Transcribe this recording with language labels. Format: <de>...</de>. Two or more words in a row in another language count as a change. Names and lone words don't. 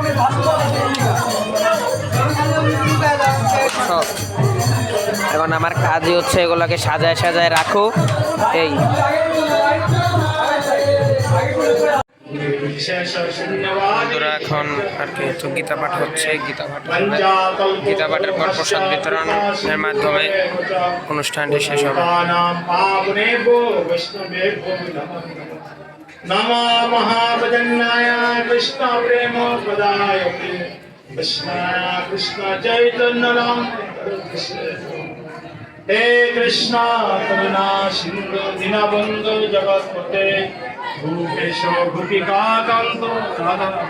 <bn>এখন আমার কাজই হচ্ছে এগুলোকে সাজায় রাখো। এই বন্ধুরা এখন আর কি গীতা পাঠ হচ্ছে, গীতা পাঠের পর প্রসাদ বিতরণের মাধ্যমে অনুষ্ঠানটি শেষ হবে।</bn> <sa>नमो महाभजन्नाय कृष्ण प्रेम प्रदाय कृष्ण चैतन्य नाम हे कृष्ण करुणा सिंधु दीनबंधु जगत्पते भूपेश भूपिका कांत राधा</sa>